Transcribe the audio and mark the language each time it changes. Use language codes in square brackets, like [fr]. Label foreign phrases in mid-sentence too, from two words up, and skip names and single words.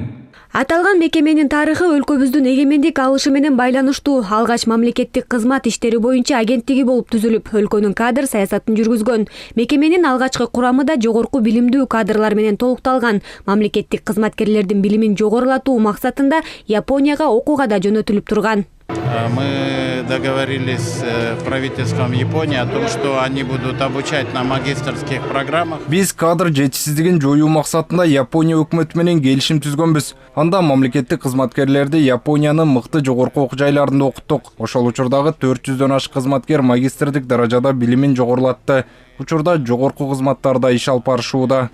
[ky] Аталган мекеменин тарыхы өлкөбүздүн эгемендик алышы менен байланыштуу. Алгач мамлекеттик кызмат иштери боюнча агенттиги болуп түзүлүп, өлкөнүн кадр саясатын жүргүзгөн. Мекеменин алгачкы курамы да жогорку билимдүү кадрлар менен толукталган. Мамлекеттик кызматкерлердин билимин жогорулатуу максатында Японияга окууга да жөнөтүлүп турган. [ru] Мы договорились с правительством Японии о том, что они будут обучать на магистерских программах. [ky] Биз кадр жетишсиздигин жоюу максатында Япония өкмөтү менен келишим түзгөнбүз. Анда мамлекеттик кызматкерлерди Япониянын мыкты жогорку окуу жайларында окуттук. Ошол учурдагы 400дөн ашык кызматкер магистрдик даражада билимин жогорулатты. Учурда жогорку кызматтарда иш алып барышууда.